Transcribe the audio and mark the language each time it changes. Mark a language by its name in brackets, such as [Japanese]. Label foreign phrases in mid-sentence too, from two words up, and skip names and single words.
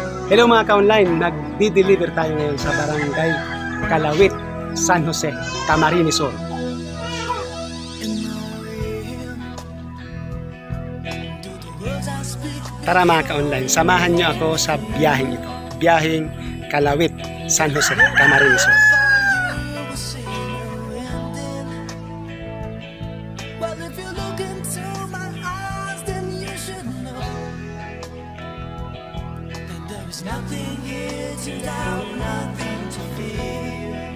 [Filipino] Hello mga ka-online, nagdi-deliver tayo ngayon sa Barangay Calawit, San Jose, Camarines Sur. Tara mga ka-online, samahan niyo ako sa biyaheng ito. Biyaheng Calawit, San Jose, Camarines Sur. [English] There's nothing here to doubt, nothing to fear.